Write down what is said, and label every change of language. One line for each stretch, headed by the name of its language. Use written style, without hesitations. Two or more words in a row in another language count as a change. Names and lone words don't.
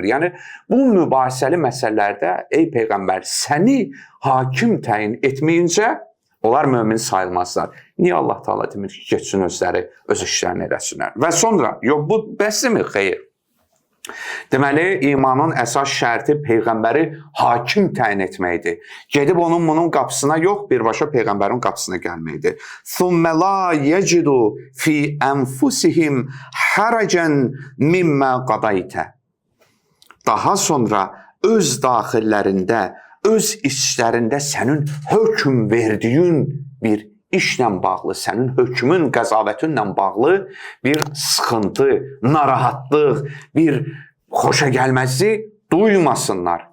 Azerbaijani: Yəni, bu mübahisəli məsələlərdə, ey Peyğəmbər, səni hakim təyin etməyincə onlar mömin sayılmazlar. Niyə Allah Teala demir ki, geçsin özləri öz işlərini eləsinlər? Və sonra, yox, bu bəsmi? Xeyr. Deməli, imanın əsas şərti Peyğəmbəri hakim təyin etməkdir. Gedib bunun qapısına yox, birbaşa Peyğəmbərin qapısına gəlməkdir.
Arabic: ثُمَّ لَا يَجِدُوا فِي أَنفُسِهِمْ حَرَجًا مِمَّا قَضَيْتَ.
Azerbaijani: Daha sonra öz daxillərində, öz içlərində sənin hökm verdiyin bir işlə bağlı, sənin hökmün, qəzavetinlə bağlı bir sıxıntı, narahatlıq, bir xoşagəlməzlik duymasınlar.